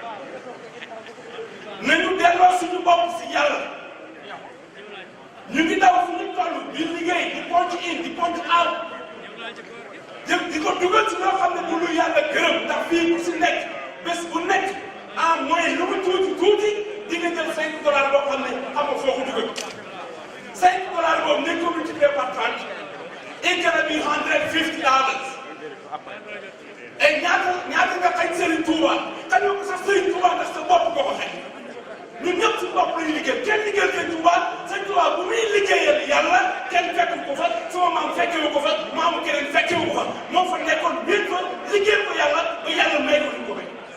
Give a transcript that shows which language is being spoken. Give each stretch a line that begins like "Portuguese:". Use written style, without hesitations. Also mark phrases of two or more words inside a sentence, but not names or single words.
Wolof: nañu delloo suñu bopp si yàlla ñu ngi daw fu ñu toll di liggéey di
English: ponc in
Wolof: di
English: ponc out
Wolof: jëm di ko dugal si loo xam ne bu lu yàlla gërëm ndax fii ku si nekk bés bu nekk
French: en moyen
Wolof: lu mu tuuti di nga jël $5 boo xam ne xam nga foo ko dugal $5 boobu nañ ko
French: multiplier par
Wolof: 30
English: it gonna be
Wolof: $150 et ñaata nga xañ Serigne Touba xañoo ko sax Serigne Touba ndax sa bopp nga ko xañ ñun ñëpp si bopp lañu liggéey kenn liggéeyal Sëñ Touba Sëñ Touba bu muy liggéeyal yàlla kenn fekk ko fa sama maam fekkewu ko fa maamu keneen fekkewu ko fa moo fa nekkoon biir fa liggéeyal ko yàlla ba yàlla may ko ñu ko may